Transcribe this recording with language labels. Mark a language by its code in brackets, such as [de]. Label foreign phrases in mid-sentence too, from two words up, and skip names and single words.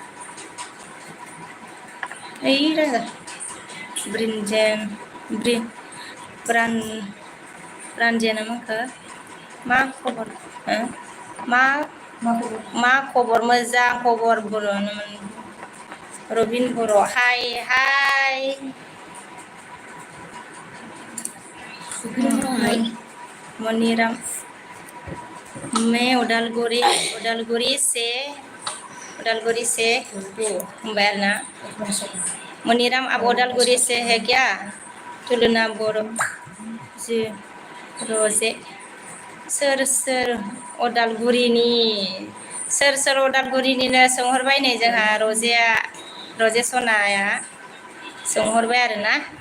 [brx] राजा ब्रानजेना मा खबर मा खबर मोजां खबर बर'नोमोन। रबिन बर' हाय मनिराम [hi] मैं उदालगुरी से [brx] होनबाय आरोना। [hi] मनिराम आप उदालगुरी से है क्या। [brx] तुलुना बर' जी रजे सोर उदालगुरिनि सोर उदालगुरिनिनो सोंहरबाय नै जोंहा रजे सनाया सोंहरबाय आरोना।